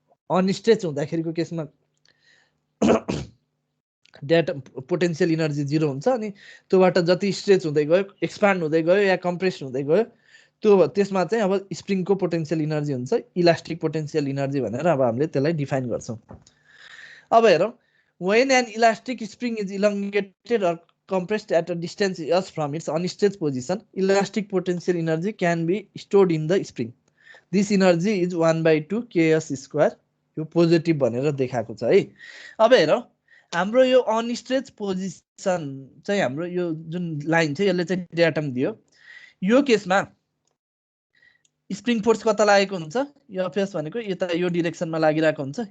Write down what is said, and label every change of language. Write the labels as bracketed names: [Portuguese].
[Nepali] Unstretched हुँदाखेरिको केसमा ड्याटम potential energy 0 हुन्छ अनि त्योबाट जति स्ट्रेच हुँदै गयो, एक्सपान्ड हुँदै गयो या कम्प्रेस हुँदै गयो, त्यो त्यसमा चाहिँ अब स्प्रिङको पोटेन्शियल इनर्जी हुन्छ, इलास्टिक पोटेन्शियल इनर्जी भनेर अब हामीले त्यसलाई डिफाइन गर्छौं। अब हेरौं, [English] when an elastic spring is elongated or compressed at a distance s from its unstretched position, elastic potential energy can be stored in the spring. This energy is 1/2 ks square. [Nepali] यो positive भनेर देखाएको छ है। अब हेरौं, हाम्रो यो unstretched position चाहिँ हाम्रो यो जुन लाइन छ यसले चाहिँ ड्याटम दियो। यो केसमा स्प्रिङ फोर्स कता लागेको हुन्छ, यो फेस भनेको यता यो डाइरेक्सनमा लागिरहेको हुन्छ।